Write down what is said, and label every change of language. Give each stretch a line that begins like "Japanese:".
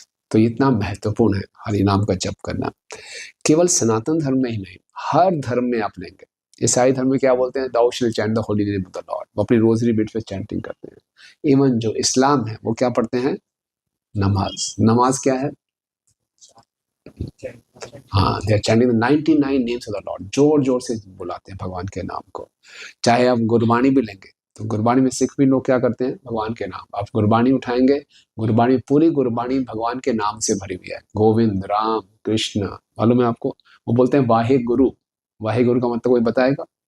Hindi: तो इतना महत्वपूर्ण है हरिनाम का जप करना. केवल सनातन धर्म में ही नहीं, हर धर्म में आप लेंगे. ईसाई धर्म में क्या बोलते हैं?
English: Thou shalt chant the holy name of the Lord.
Hindi: वो अपनी रोजरी बीट पे चैंटिंग करते हैं. इवन जो इस्लाम है वो क्या पढ़ते हैं? नमाज क्या है?
English: हाँ, they are chanting the 99 names of the Lord.
Hindi: जोर से बुलाते हैं भगवान के नाम को. चाहे आप गुरबाणी भी लेंगे तो गुरबाणी में सिख भी लोग क्या करते हैं? भगवान के नाम. आप गुरबाणी उठाएंगे, पूरी गुरबाणी भगवान के नाम से भरी हुई है. गोविंद, राम, कृष्ण, मालूम है आपको? वो बोलते हैं वाहे गुरु का मतलब कोई बताएगा?